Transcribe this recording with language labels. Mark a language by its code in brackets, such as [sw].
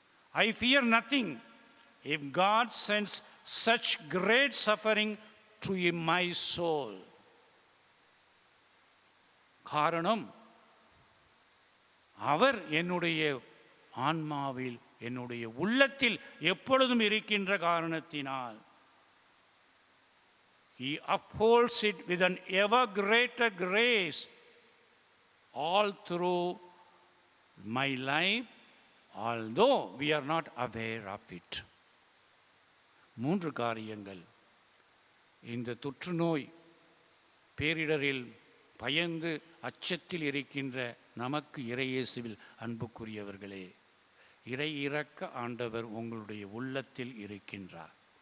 [en] I fear nothing if God sends such great suffering to my soul. [ta] காரணம், அவர் என்னுடைய ஆன்மாவில், என்னுடைய உள்ளத்தில் எப்பொழுதும் இருக்கின்ற காரணத்தினால். [en] He upholds it with an ever greater grace all through my life, although we are not aware of it. [ta] 3 காரியங்கள். இந்த தொற்று நோய் பேரிடரில் பயந்து அச்சத்தில் இருக்கின்ற நமக்கு இறையேசுவில் அன்புக்குரியவர்களே, இறை இரக்க ஆண்டவர் உங்களுடைய உள்ளத்தில் இருக்கின்றார்.